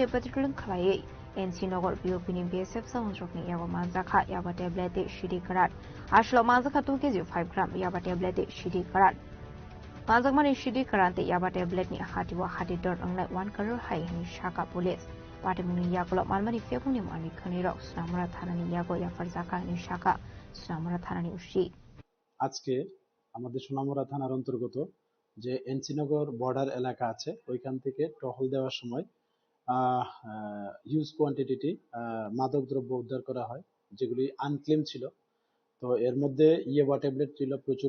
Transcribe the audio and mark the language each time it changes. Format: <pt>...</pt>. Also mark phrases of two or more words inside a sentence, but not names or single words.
<trp>petroleum khlai NC Nogor BOP ni BSF Samandrok ni yaba manjakha yaba tablet te shide karan ashlo manjakha 2 kg 5 gram yaba tablet te shide karan Manjakmani shidi karante yaba tablet ni hatiwa hati dor angnai 1 crore hai ni shaka</trp> <en>police party</en> <trp>muni yakulo malmani fekuni mani khani rok snamara thanani yago ya farzaka ni shaka snamara thanani ushi</trp> <bn>আজকে আমাদের সোনামুড়া থানার অন্তর্গত যে এনসিনগর বর্ডার এলাকা আছে ওইখান থেকে টহল দেওয়ার সময়</bn> <en>huge quantity</en> <bn>মাদক দ্রব্য উদ্ধার করা হয় যেগুলি আনক্লেম ছিল তো এর মধ্যে ইয়েবা ট্যাবলেট ছিল প্রচুর</bn>